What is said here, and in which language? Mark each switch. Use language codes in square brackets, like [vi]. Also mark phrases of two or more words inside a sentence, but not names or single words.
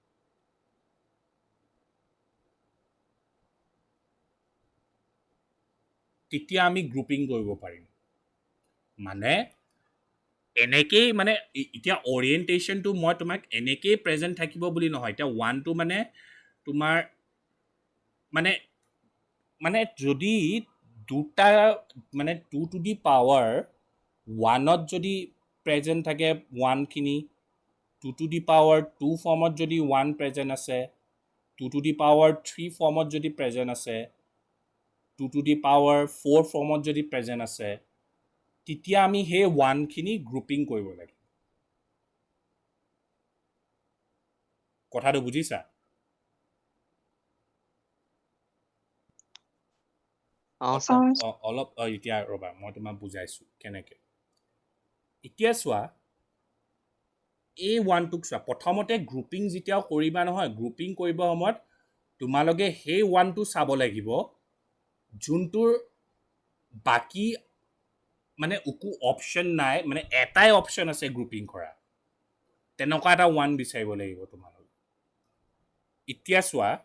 [as] তেতিয়া আমি গ্ৰুপিং কৰিব পাৰিম মানে এনেকেই মানে এতিয়া অৰিয়েণ্টেশ্যনটো মই তোমাক এনেকেই প্ৰেজেণ্ট থাকিব বুলি নহয় এতিয়া 1টো মানে তোমাৰ মানে মানে যদি দুটা মানে 2 [en] to the power [as] 1ত যদি প্ৰেজেণ্ট থাকে 1খিনি 2 [en] to the power [as] 2 ফৰ্মত যদি 1 প্ৰেজেণ্ট আছে 2 [en] to the power [as] 3 ফৰ্মত যদি প্ৰেজেণ্ট আছে 2 [en] to the power [as] 4 ফৰ্মত যদি প্ৰেজেণ্ট আছে তেতিয়া আমি সেই 1খিনি গ্ৰুপিং কৰিব লাগে কথাটো বুজিছা sir. অলপ এতিয়া ৰ'বা মই তোমাক বুজাইছোঁ কেনেকৈ এতিয়া চোৱা এই 1টোক চোৱা প্ৰথমতে গ্ৰুপিং যেতিয়া কৰিবা নহয় গ্ৰুপিং কৰিব সময়ত তোমালোকে সেই 1টো চাব লাগিব যোনটোৰ বাকী মানে একো অপশ্যন নাই মানে এটাই অপশ্যন আছে গ্ৰুপিং কৰা তেনেকুৱা এটা 1 বিচাৰিব লাগিব তোমালোকে এতিয়া চোৱা